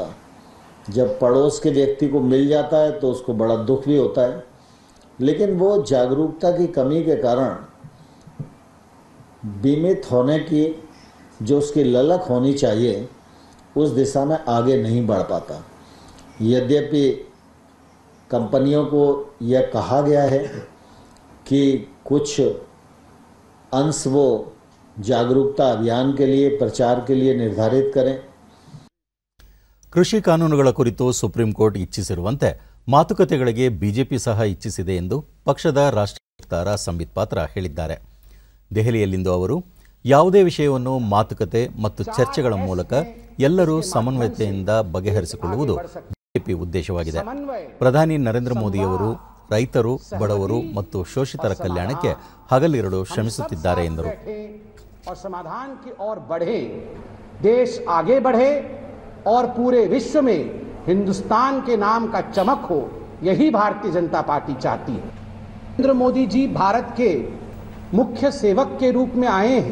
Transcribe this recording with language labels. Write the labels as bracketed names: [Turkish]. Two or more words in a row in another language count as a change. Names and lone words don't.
[Hindi] जब पड़ोस के व्यक्ति को मिल जाता है तो उसको बड़ा दुख भी होता है, लेकिन वो जागरूकता की कमी के कारण बीमित होने की जो उसकी ललक होनी चाहिए उस दिशा में आगे नहीं बढ़ पाता. यद्यपि कंपनियों को यह कहा गया है कि कुछ अंश वो जागरूकता अभियान के लिए, प्रचार के लिए निर्धारित करें. [Kannada] ಕೃಷಿ ಕಾನೂನುಗಳ ಕುರಿತು ಸುಪ್ರೀಂ ಕೋರ್ಟ್ ಇಚ್ಛಿಸಿರುವಂತೆ ಮಾತುಕತೆಗಳಿಗೆ ಬಿಜೆಪಿ ಸಹ ಇಚ್ಛಿಸಿದೆ ಎಂದು ಪಕ್ಷದ ರಾಷ್ಟ್ರೀಯ ವಕ್ತಾರ ಸಂಬಿತ್ ಪಾತ್ರ ಹೇಳಿದ್ದಾರೆ. ದೆಹಲಿಯಲ್ಲಿಂದು ಅವರು ಯಾವುದೇ ವಿಷಯವನ್ನು ಮಾತುಕತೆ ಮತ್ತು ಚರ್ಚೆಗಳ ಮೂಲಕ ಎಲ್ಲರೂ ಸಮನ್ವಯತೆಯಿಂದ ಬಗೆಹರಿಸಿಕೊಳ್ಳುವುದು ಬಿಜೆಪಿ ಉದ್ದೇಶವಾಗಿದೆ. ಪ್ರಧಾನಿ ನರೇಂದ್ರ ಮೋದಿಯವರು ರೈತರು, ಬಡವರು ಮತ್ತು ಶೋಷಿತರ ಕಲ್ಯಾಣಕ್ಕೆ ಹಗಲಿರುಳು ಶ್ರಮಿಸುತ್ತಿದ್ದಾರೆ ಎಂದರು. [Hindi] और पूरे विश्व में हिंदुस्तान के नाम का चमक हो, यही भारतीय जनता पार्टी चाहती है. नरेंद्र मोदी जी भारत के मुख्य सेवक के रूप में आए हैं.